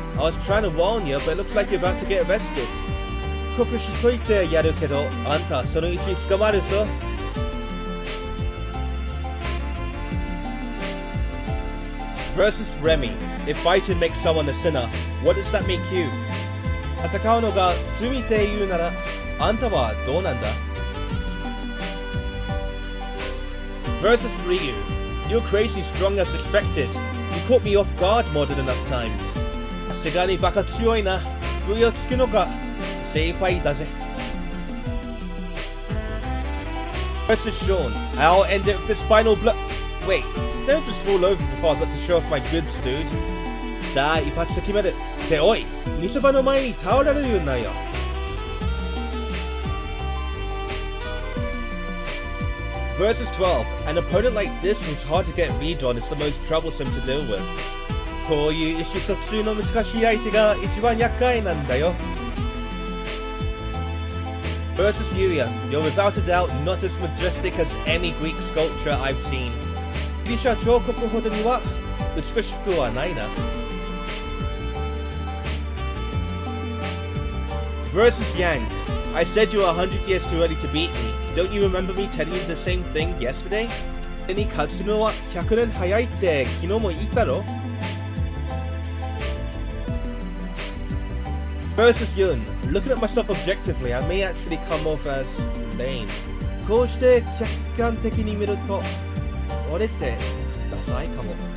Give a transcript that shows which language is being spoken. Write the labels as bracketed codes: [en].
[en] I was trying to warn you, but it looks like you're about to get arrested. [ja] 告しといてやるけど、あんたそのうち捕まるぞ。 [en] Versus Remy. If fighting makes someone a sinner, what does that make you? [ja] 戦うのが罪って言うなら、あんたはどうなんだ？ [en] Versus Ryu. You're crazy strong as expected. You caught me off guard more than enough times. [ja] さすがにバカ強いな。不意をつくのか精一杯だぜ。 [en] Versus Sean. I'll end it with this final blow. Wait, don't just fall over before I got to show off my goods, dude. [ja] さあ一発で決める。っておい、見せ場の前に倒れるようなよ。 [en] Versus 12. An opponent like this who's hard to get read on is the most troublesome to deal with. [ja] こういう意思疎通の難しい相手が一番厄介なんだよ。 [en] Versus Urien. You're without a doubt not as majestic as any Greek sculpture I've seen. [ja] ギリシャ彫刻ほどには美しくはないな。 [en] Versus Yang. I said you were 100 years too early to beat me. Don't you remember me telling you the same thing yesterday? [ja] に勝つのは100年早いって昨日も言ったろ [en] Versus Yun. Looking at myself objectively, I may actually come off as lame. [ja] こうして客観的に見ると俺ってダサいかも。